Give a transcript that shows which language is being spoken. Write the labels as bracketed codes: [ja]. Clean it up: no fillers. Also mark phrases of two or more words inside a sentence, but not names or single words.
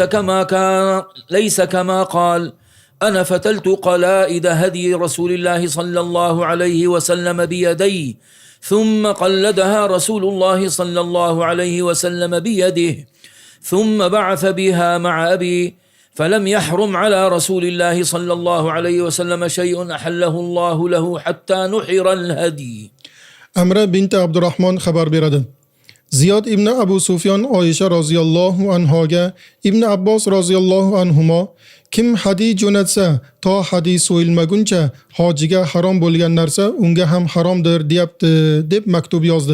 [ar] ليس كما قال أنا فتلت قلائد هدي رسول الله صلى الله عليه وسلم بيدي ثم قلدها رسول الله صلى الله عليه وسلم بيده ثم بعث بها مع أبي فلم يحرم على رسول الله صلى الله عليه وسلم شيء أحله الله له حتى نحر الهدي. [uz] Amra binti Abdurrahmon xabar beradi. Ziyod ibn Abu Sufyon Oysha [ar] رضي الله عنها [uz] Ibn Abbos [ar] رضي الله عنهما [uz] kim hadiy jo'natsa to hadiy so'yilmaguncha hojiga harom bo'lgan narsa unga ham haromdir deyapti deb maktub yozdi.